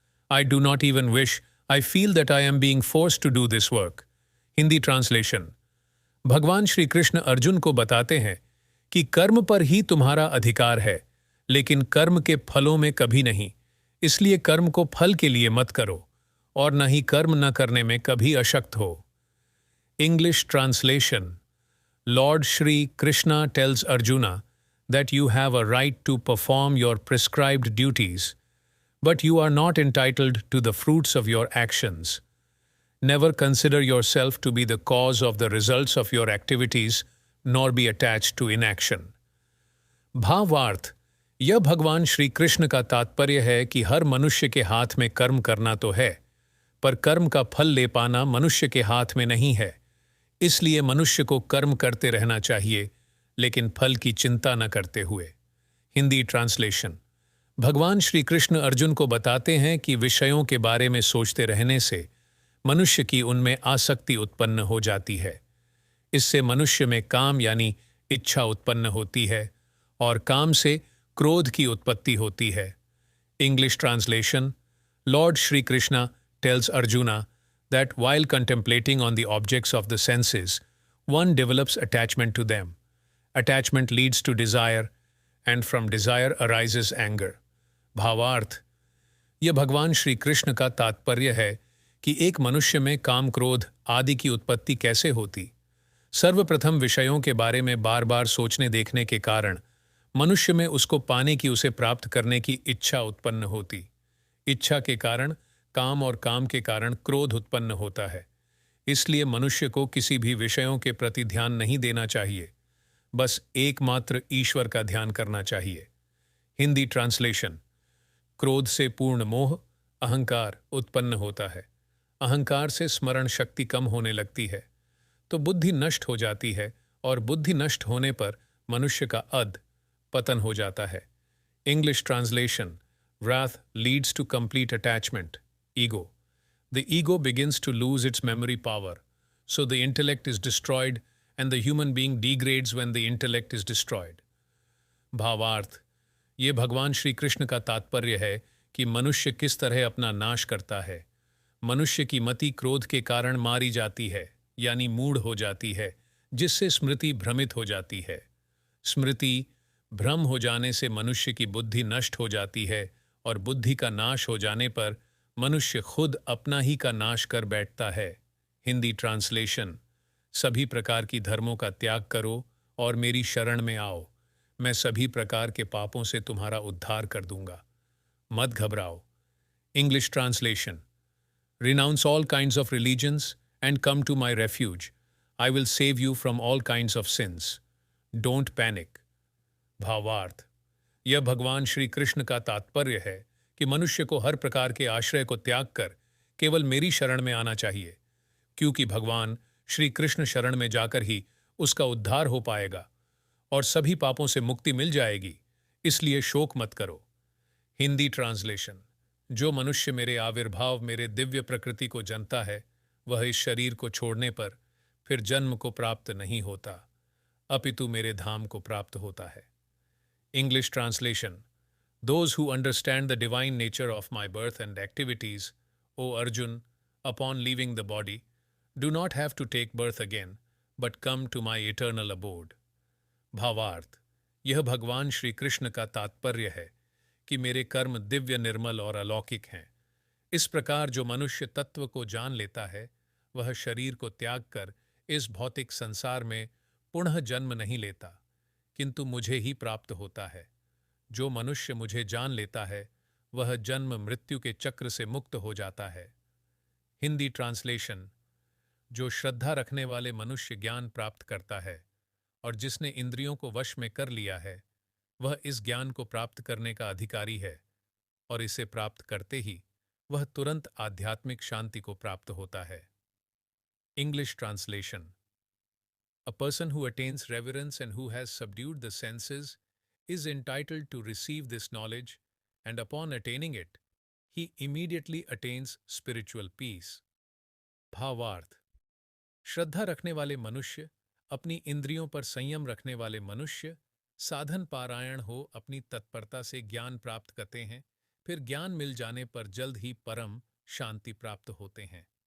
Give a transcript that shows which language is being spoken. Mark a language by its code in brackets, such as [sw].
[en] I do not even wish, I feel that I am being forced to do this work. Hindi translation. [hi] भगवान श्री कृष्ण अर्जुन को बताते हैं कि कर्म पर ही तुम्हारा अधिकार है, लेकिन कर्म के फलों में कभी नहीं। इसलिए कर्म को फल के लिए मत करो और न ही कर्म न करने में कभी अशक्त हो। [en] English translation. Lord Shri Krishna tells Arjuna that you have a right to perform your prescribed duties, but you are not entitled to the fruits of your actions. Never consider yourself to be the cause of the results of your activities, nor be attached to inaction. [hi] भावार्थ। यह भगवान श्री कृष्ण का तात्पर्य है कि हर मनुष्य के हाथ में कर्म करना तो है, पर कर्म का फल ले पाना मनुष्य के हाथ में नहीं है। इसलिए मनुष्य को कर्म करते रहना चाहिए, लेकिन फल की चिंता न करते हुए। [en] Hindi translation. [hi] भगवान श्री कृष्ण अर्जुन को बताते हैं कि विषयों के बारे में सोचते रहने से मनुष्य की उनमें आसक्ति उत्पन्न हो जाती है। इससे मनुष्य में काम यानी इच्छा उत्पन्न होती है और काम से क्रोध की उत्पत्ति होती है। [en] English translation. Lord Shri Krishna tells Arjuna that while contemplating on the objects of the senses, one develops attachment to them. Attachment leads to desire, and from desire arises anger. [hi] भावार्थ। यह भगवान श्री कृष्ण का तात्पर्य है कि एक मनुष्य में काम, क्रोध आदि की उत्पत्ति कैसे होती। सर्वप्रथम विषयों के बारे में बार बार सोचने देखने के कारण मनुष्य में उसको पाने की, उसे प्राप्त करने की इच्छा उत्पन्न होती। इच्छा के कारण काम और काम के कारण क्रोध उत्पन्न होता है। इसलिए मनुष्य को किसी भी विषयों के प्रति ध्यान नहीं देना चाहिए, बस एकमात्र ईश्वर का ध्यान करना चाहिए। [en] Hindi translation. [hi] क्रोध से पूर्ण मोह, अहंकार उत्पन्न होता है। अहंकार से स्मरण शक्ति कम होने लगती है, तो बुद्धि नष्ट हो जाती है, और बुद्धि नष्ट होने पर मनुष्य का अध पतन हो जाता है। [en] English translation. wrath leads to complete attachment, ego. The ego begins to lose its memory power, so the intellect is destroyed and the human being degrades when the intellect is destroyed. [hi] भावार्थ। ये भगवान श्री कृष्ण का तात्पर्य है कि मनुष्य किस तरह अपना नाश करता है। मनुष्य की मति क्रोध के कारण मारी जाती है, यानी मूढ़ हो जाती है, जिससे स्मृति भ्रमित हो जाती है। स्मृति भ्रम हो जाने से मनुष्य की बुद्धि नष्ट हो जाती है, और बुद्धि का नाश हो जाने पर मनुष्य खुद अपना ही का नाश कर बैठता है। [en] Hindi translation. [hi] सभी प्रकार की धर्मों का त्याग करो और मेरी शरण में आओ, मैं सभी प्रकार के पापों से तुम्हारा उद्धार कर दूंगा, मत घबराओ। [en] English translation. Renounce all kinds of religions and come to my refuge. I will save you from all kinds of sins. Don't panic. [hi] भावार्थ। यह भगवान श्री कृष्ण का तात्पर्य है कि मनुष्य को हर प्रकार के आश्रय को त्याग कर केवल मेरी शरण में आना चाहिए, क्योंकि भगवान श्री कृष्ण शरण में जाकर ही उसका उद्धार हो पाएगा और सभी पापों से मुक्ति मिल जाएगी। इसलिए शोक मत करो। [en] Hindi translation. [hi] जो मनुष्य मेरे आविर्भाव, मेरे दिव्य प्रकृति को जानता है, वह इस शरीर को छोड़ने पर फिर जन्म को प्राप्त नहीं होता, अपितु मेरे धाम को प्राप्त होता है। [en] English translation. Those who understand the divine nature of my birth and activities, O Arjun, upon leaving the body, do not have to take birth again, but come to my eternal abode. [hi] भावार्थ। यह भगवान श्री कृष्ण का तात्पर्य है कि मेरे कर्म दिव्य, निर्मल और अलौकिक हैं। इस प्रकार जो मनुष्य तत्व को जान लेता है, वह शरीर को त्याग कर इस भौतिक संसार में पुनः जन्म नहीं लेता, किंतु मुझे ही प्राप्त होता है। जो मनुष्य मुझे जान लेता है, वह जन्म मृत्यु के चक्र से मुक्त हो जाता है। [en] Hindi translation. [hi] जो श्रद्धा रखने वाले मनुष्य ज्ञान प्राप्त करता है और जिसने इंद्रियों को वश में कर लिया है, वह इस ज्ञान को प्राप्त करने का अधिकारी है, और इसे प्राप्त करते ही वह तुरंत आध्यात्मिक शांति को प्राप्त होता है। [en] English translation. A person who attains reverence and who has subdued the senses is entitled to receive this knowledge, and upon attaining it, he immediately attains spiritual peace. [hi] भावार्थ: श्रद्धा रखने वाले मनुष्य, अपनी इंद्रियों पर संयम रखने वाले मनुष्य, साधन पारायण हो अपनी तत्परता से ज्ञान प्राप्त करते हैं, फिर ज्ञान मिल जाने पर जल्द ही परम शांति प्राप्त होते हैं।